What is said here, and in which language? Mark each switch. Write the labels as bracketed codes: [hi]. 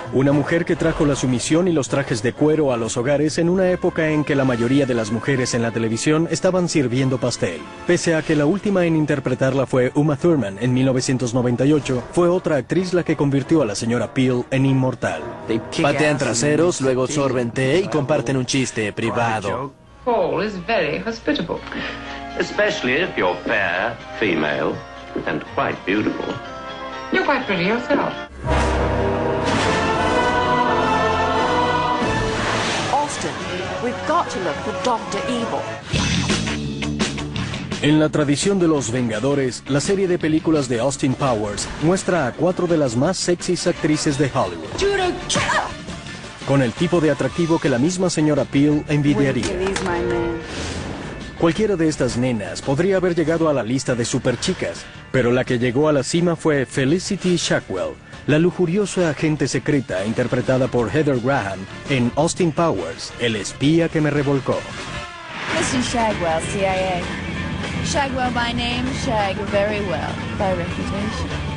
[es] Una mujer que trajo la sumisión y los trajes de cuero a los hogares en una época en que la mayoría de las mujeres en la televisión estaban sirviendo pastel. Pese a que la última en interpretarla fue Uma Thurman en 1998, fue otra actriz la que convirtió a la señora Peel en inmortal. Patean traseros, luego sorben té y comparten un chiste privado. [en] Paul is very hospitable. Especially if you're fair, female. And quite beautiful. You're quite pretty yourself. Austin, we've got to look for Dr. Evil. [es] En la tradición de Los Vengadores, la serie de películas de Austin Powers muestra a cuatro de las más sexys actrices de Hollywood. [en] Judo, kill him! [es] Con el tipo de atractivo que la misma señora Peel envidiaría. Cualquiera de estas nenas podría haber llegado a la lista de superchicas, pero la que llegó a la cima fue Felicity Shackwell, la lujuriosa agente secreta interpretada por Heather Graham en Austin Powers, el espía que me revolcó. [en] Mrs. Shagwell, CIA. Shagwell by name, Shag very well, by reputation.